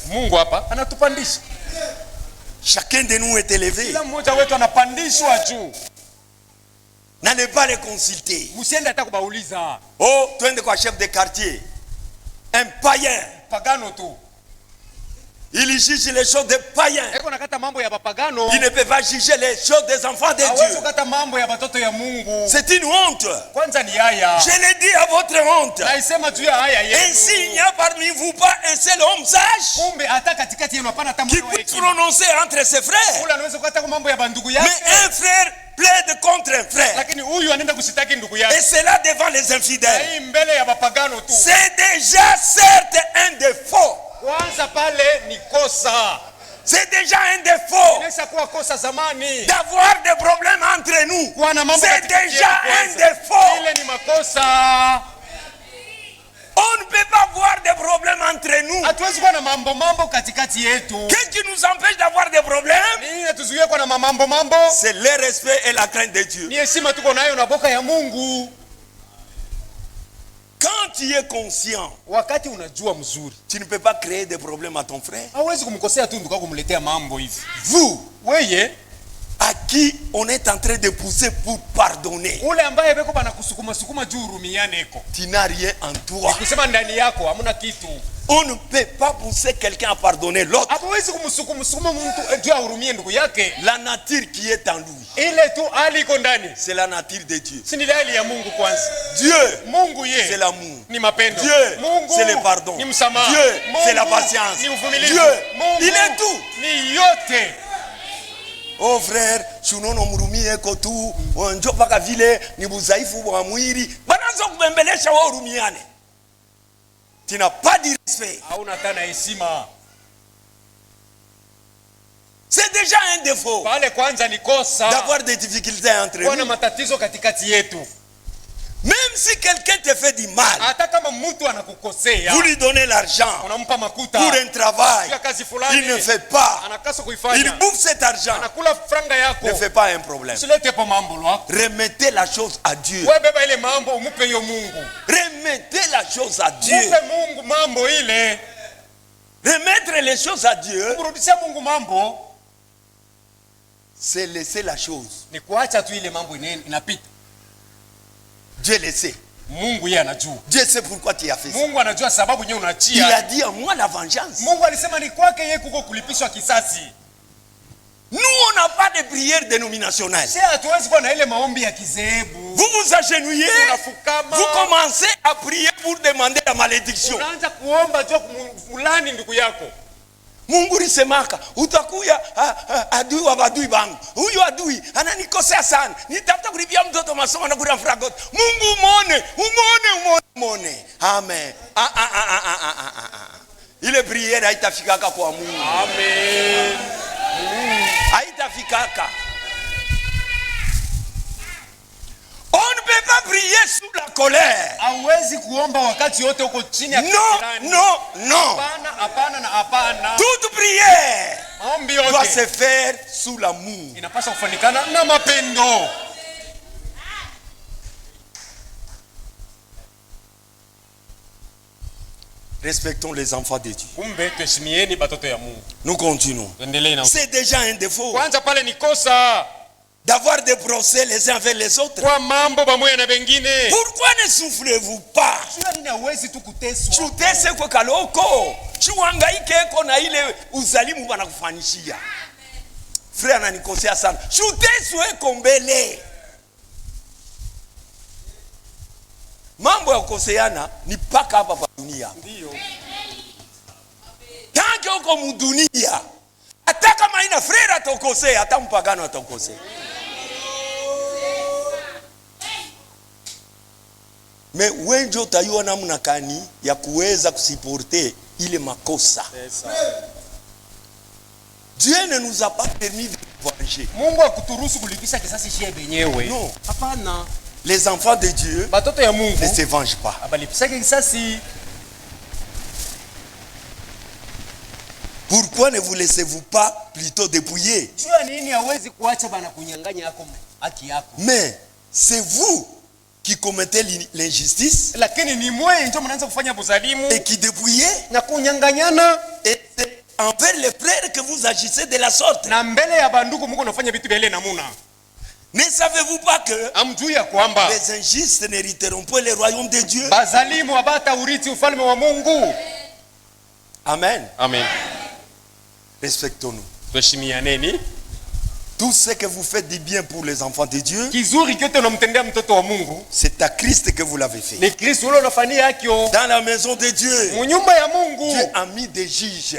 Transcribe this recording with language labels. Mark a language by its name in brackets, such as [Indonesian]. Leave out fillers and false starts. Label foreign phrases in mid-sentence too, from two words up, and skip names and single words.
[French] Chacun de nous est élevé. N'allez pas les consulter. Oh, tu es le chef de quartier. Un païen. Il juge les choses des païens. [Swahili] Eko nakata mambo ya bapagano. [French] Il ne peut pas juger les choses des enfants de Dieu. [Swahili] Kata mambo ya batoto ya Mungu. [French] C'est une honte. [Swahili] Kwanza ni haya. [French] Je l'ai dit à votre honte. [Swahili] Naisema juu ya haya yenu. [French] Ainsi il n'y a parmi vous pas un seul homme sage [Swahili] Kumbe hata katikati yenu hapana hata [French] qui [Swahili] mmoja [French] puisse prononcer entre ses frères. [Swahili] Ule anaweza kukata mambo ya bandugu yake. [French] Mais un frère plaide contre un frère. [Swahili] Lakini huyu anaenda kusitaki ndugu yake. [French] Et c'est là devant les infidèles. [Swahili] Hii mbele ya bapagano tu. [French] C'est déjà certes un défaut. [Swahili] Kwanza pale ni kosa. [French] C'est déjà un défaut [Swahili] Inaweza kuwa kosa zamani. [French] d'avoir des problèmes entre nous. C'est déjà un défaut. [Swahili] Ile ni makosa. [French] On ne peut pas avoir des problèmes entre nous. [Swahili] Hatuwezi kuwa na mambo katikati yetu. [French] Qu'est-ce qui nous empêche d'avoir des problèmes? [Swahili] Nini natuzuia kuwa na mambo? [French] C'est le respect et la crainte de Dieu. [Swahili] Ni heshima tuko nayo na boka ya Mungu. [French] Quand tu es conscient, [Swahili] Wakati unajua mzuri, [French] tu ne peux pas créer des problèmes à ton frère. [Swahili] hauwezi kumkosea tu ndugu kumletea mambo hivi. [French] Vous, [Swahili] Weye, [French] à qui on est en train de pousser pour pardonner, [Swahili] ule ambaye beko bana kusukuma juu hurumiane eko. [French] tu n'as rien en toi. [Swahili] Kusema ndani yako hamuna kitu. [French] On ne peut pas pousser quelqu'un à pardonner l'autre. [Swahili] Hauwezi kumsukuma mtu juu ahurumie ndugu yake. [French] La nature qui est en lui, [Swahili] Ile tu hali iko ndani. [French] c'est la nature de Dieu. [Swahili] Si ni hali ya Mungu kwanza. [French] Dieu, [Swahili] Mungu ye. [French] c'est l'amour. [Swahili] Ni mapendo. [French] Dieu, [Swahili] Mungu [French] c'est le pardon. [Swahili] Ni msamaha. [French] Dieu, [Swahili] Mungu [French] c'est la patience. [Swahili] Ni uvumilivu. [French] Dieu, [Swahili] Mungu [French] il est tout. [Swahili] Ni yote. Oh frère, shunono murumie kotu, wanjo paka vile ni budhaifu wa mwili. Banaanza kubembelesha wao hurumiane. [French] Tu n'as pas de respect. [Swahili] Hauna tena heshima. [French] C'est déjà un défaut [Swahili] Pale kwanza ni kosa. [French] d'avoir des difficultés entre [Swahili] Kuwa na [French] nous. [Swahili] matatizo katikati yetu. [French] Même si quelqu'un te fait du mal, [Swahili] Hata kama mtu anakukosea, [French] vous lui donnez l'argent [Swahili] unampa makuta [French] pour un travail, [Swahili] ya kazi fulani, [French] il ne fait pas. [Swahili] anakasa [French] Il [Swahili] kuifanya, [French] bouffe cet argent. [Swahili] anakula franga yako. [French] Ne fait pas un problème. [Swahili] Usilete hapo mambo lwako. [French] Remettez la chose à Dieu. [Swahili] Wewe beba ile mambo umupe hiyo Mungu. [French] Remettez la chose à Dieu. [Swahili] Mupe Mungu mambo ile. [French] Remettre les choses à Dieu, [Swahili] Kurudishia Mungu mambo [French] c'est laisser la chose. [Swahili] ni kuacha tu ile mambo inapita. [French] Dieu le sait. [Swahili] Mungu yeye anajua. [French] Dieu sait pourquoi tu as fait ça. [Swahili] Mungu anajua sababu nyewe [French] Il [Swahili] unachia. [French] a dit à moi la vengeance. [Swahili] Mungu alisema ni kwake yeye kuko kulipishwa kisasi. [French] Nous, on n'a pas de prière dénominationnelle. [Swahili] Sasa hatuwezi kuwa na ile maombi ya kizehebu. [French] Vous vous agenouillez, [Swahili] Unafukama. [French] vous commencez à prier pour demander la malédiction. [Swahili] Unaanza kuomba juu fulani ndugu yako. Mungu lisemaka utakuya adui wa adui bangu. Huyu adui ananikosea sana. Nitafuta kulipia mtoto masomo na kula fragot. Mungu muone. Amen. Ile prière haitafikaka kwa Mungu. Amen. Haitafikaka. [French] On ne peut pas prier sous la colère. [Swahili] Hauwezi kuomba wakati wote uko chini ya kisirani. [French] Non. [Swahili] Hapana. [French] Toute prière [Swahili] Maombi [French] doit [Swahili] yote [French] se faire sous l'amour. [Swahili] inapaswa kufanikana na mapendo. [French] Respectons les enfants de Dieu. [Swahili] Kumbe tuheshimieni batoto ya Mungu. [French] Nous continuons. [Swahili] Tuendelee na. [French] C'est déjà un défaut [Swahili] Kwanza pale ni kosa [French] d'avoir des procès les uns avec les autres. [Swahili] kwa mambo pamoja na wengine. [French] Pourquoi ne souffrez-vous pas? [Swahili] Sio nini hauwezi tu kuteswa. Chutese kwa kaloko. Chuhangaike eko na ile uzalimu wanakufanyishia. Frère ananikosea sana. Chuteswe eko mbele. Mambo ya kukoseana ni paka hapa pa dunia. Ndio. Tanke uko mudunia, hata kama ina frère atokosea, hata mpagano atokosea. Me wengi utayua namna kani ya kuweza kusiporte ile makosa. [French] Dieu ne nous a pas permis de venger. [Swahili] Mungu akuturuhusu kulipisha kisasi shie benyewe. [French] Non. [Swahili] Hapana. [French] Les enfants de Dieu [Swahili] Batoto ya Mungu [French] ne se vengent pas. [Swahili] abalipisha kisasi. [French] Pourquoi ne vous laissez-vous pas plutôt dépouiller? [Swahili] Jua nini hawezi kuacha bana kunyang'anya yako haki yako. [French] Mais c'est vous qui commettez l'injustice [Swahili] Lakini ni mwe ndio mnaanza kufanya buzalimu [French] et qui dépouillez. [Swahili] na kunyang'anyana. [French] Et c'est envers les frères que vous agissez de la sorte. [Swahili] Na mbele ya bandugu Mungu anafanya vitu vya ile namuna. [French] Ne savez-vous pas que [Swahili] Amjui ya kwamba [French] les injustes n'hériteront pas le royaume de Dieu? [Swahili] bazalimu abata urithi ufalme wa Mungu. Amen. Amen. [French] Respectons-nous. [Swahili] Tuheshimianeni. [French] Tout ce que vous faites du bien pour les enfants de Dieu, c'est à Christ que vous l'avez fait. Dans la maison de Dieu, Dieu a mis des juges.